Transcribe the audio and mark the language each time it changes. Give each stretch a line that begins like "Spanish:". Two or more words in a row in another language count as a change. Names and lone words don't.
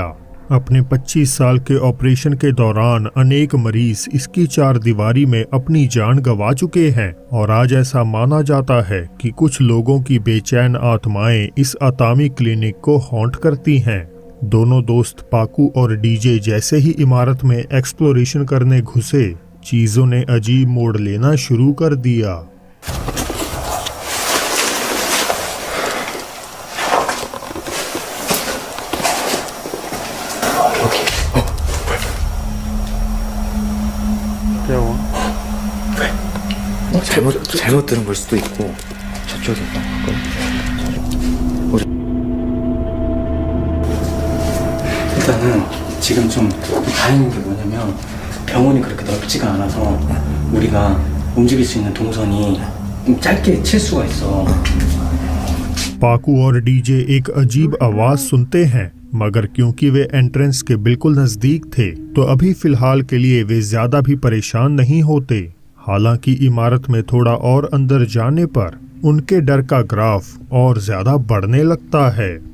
Hindi: अपने 25 साल के ऑपरेशन के दौरान अनेक मरीज इसकी चार दीवारी में अपनी जान गंवा चुके हैं और आज ऐसा माना जाता है कि कुछ लोगों की बेचैन आत्माएं इस अतामी क्लिनिक को हॉन्ट करती हैं। दोनों दोस्त पाकू और डीजे जैसे ही इमारत में एक्सप्लोरेशन करने घुसे, चीजों ने अजीब मोड़ लेना शुरू कर दिया।
Korean: 잘못 들은 걸 수도 있고 저쪽에 일단은 지금 좀 다행인 게 뭐냐면 병원이 그렇게 넓지가 않아서 우리가 움직일 수 있는 동선이 좀 짧게 칠 수가 있어।
Hindi: पाकू और डीजे एक अजीब आवाज सुनते हैं, मगर क्योंकि वे एंट्रेंस के बिल्कुल नजदीक थे तो अभी फिलहाल के लिए वे ज्यादा भी परेशान नहीं होते। हालांकि इमारत में थोड़ा और अंदर जाने पर उनके डर का ग्राफ और ज्यादा बढ़ने लगता है।